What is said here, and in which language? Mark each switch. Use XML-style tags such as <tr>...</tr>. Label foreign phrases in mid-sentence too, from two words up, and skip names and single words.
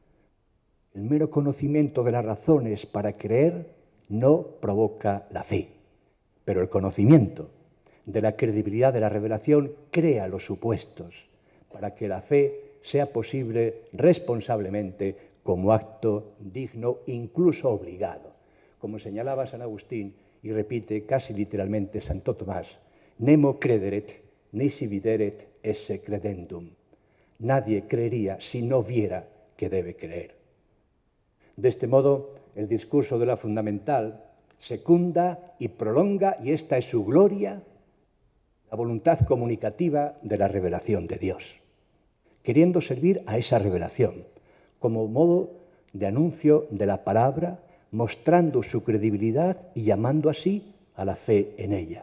<es>El mero conocimiento de las razones para creer no provoca la fe, pero el conocimiento de la credibilidad de la revelación crea los supuestos para que la fe sea posible responsablemente como acto digno, incluso obligado. Como señalaba San Agustín y repite casi literalmente Santo Tomás:</es> <la>nemo crederet, nisi videret esse credendum.</la> <es>Nadie creería si no viera que debe creer. De este modo, el discurso de la fundamental secunda y prolonga, y esta es su gloria, la voluntad comunicativa de la revelación de Dios, queriendo servir a esa revelación como modo de anuncio de la palabra, mostrando su credibilidad y llamando así a la fe en ella.</es>